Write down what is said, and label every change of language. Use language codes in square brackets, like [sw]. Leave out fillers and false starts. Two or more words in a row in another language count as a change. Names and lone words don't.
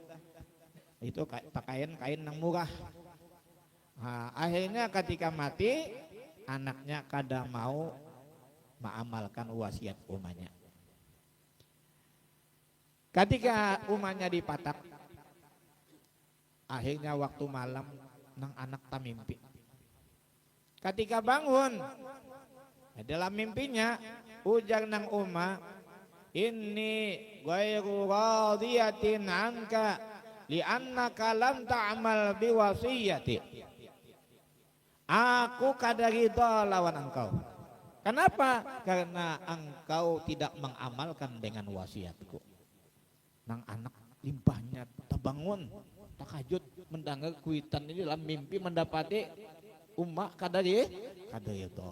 [bjn] Itu pakaian kain nang murah. Nah, akhirnya ketika mati, anaknya kada mau mengamalkan wasiat umanya. Ketika umanya dipatak, akhirnya waktu malam nang anak tak mimpi. Ketika bangun, dalam mimpinya ujar nang Uma, [ar] إني غير راضية عنك لأنك لم تعمل بوصيتي. [bjn] Aku kada ridha lawan engkau. [id] Kenapa? Karena engkau tidak mengamalkan dengan wasiatku. [bjn] Nang anak limpahnya terbangun, takajud mendengar kuitan ini dalam mimpi mendapati Uma kada ridha.